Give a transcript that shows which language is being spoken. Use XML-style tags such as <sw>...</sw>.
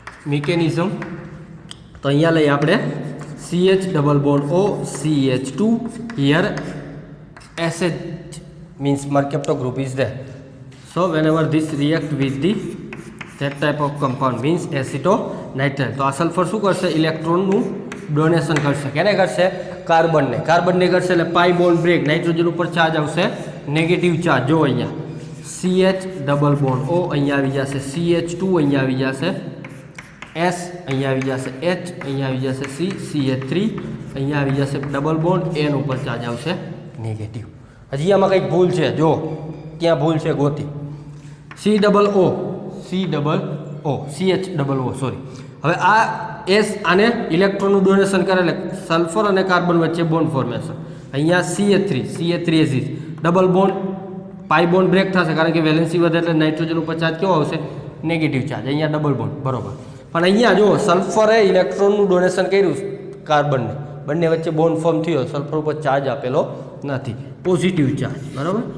<gu>Mechanism તો અહીંયા લઈએ આપણે CH double bond O CH2</gu> <en>here SH means mercapto group is there. So whenever this react with the that type of compound means acetonitrile,</en> <gu>તો આ sulphur શું કરશે? ઇલેક્ટ્રોનનું donation કરશે. કેને કરશે? કાર્બનને. કાર્બનને કરશે એટલે પાઈ બોન્ડ બ્રેક, નાઇટ્રોજન ઉપર ચાર્જ આવશે નેગેટિવ ચાર્જ. જો અહીંયા CH ડબલ બોન્ડ O અહીંયા આવી જશે, CH2 અહીંયા આવી જશે, S અહીંયા આવી જશે, H અહીંયા આવી જશે, C CH3 અહીંયા આવી જશે, ડબલ બોન્ડ N ઉપર ચાર્જ આવશે નેગેટિવ. હજી આમાં કંઈક ભૂલ છે, જો ક્યાં ભૂલ છે ગોતી. C double O CH double O sorry. હવે આ S આને ઇલેક્ટ્રોનનું ડોનેશન કરે એટલે સલ્ફર અને કાર્બન વચ્ચે બોન્ડ ફોર્મેશન. અહીંયા CH3 એઝિસ ડબલ બોન્ડ પાઈ બોન્ડ બ્રેક થશે કારણ કે વેલેન્સી વધે એટલે નાઇટ્રોજન ઉપર ચાર્જ કેવો આવશે? Negative charge. અહીંયા ડબલ બોન્ડ બરોબર. પણ અહીંયા જો સલ્ફરે ઇલેક્ટ્રોનનું ડોનેશન કર્યું કાર્બનને, બંને વચ્ચે બોન્ડ ફોર્મ થયો, સલ્ફર ઉપર ચાર્જ આપેલો નથી, પોઝિટિવ ચાર્જ બરાબર.</gu>